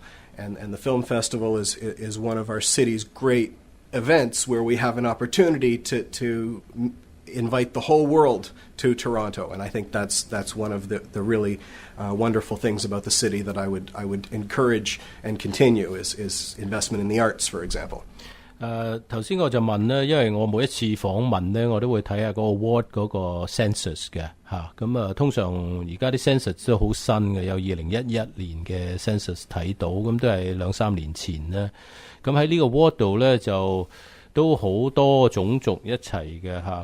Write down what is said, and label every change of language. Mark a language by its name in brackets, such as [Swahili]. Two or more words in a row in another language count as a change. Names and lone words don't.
[English] And the film festival is one of our city's great events where we have an opportunity to invite the whole world to Toronto, and I think that's one of the really wonderful things about the city that I would encourage and continue is investment in the arts, for example. [Cantonese] 頭先我就問咧，因為我每一次訪問咧，我都會睇下嗰個 ward 嗰個 census 嘅嚇。咁通常而家啲 census 都好新嘅，有2011年嘅 census 睇到，咁都係2-3年前啦。咁喺呢個 ward 度咧就都好多種族一齊嘅嚇。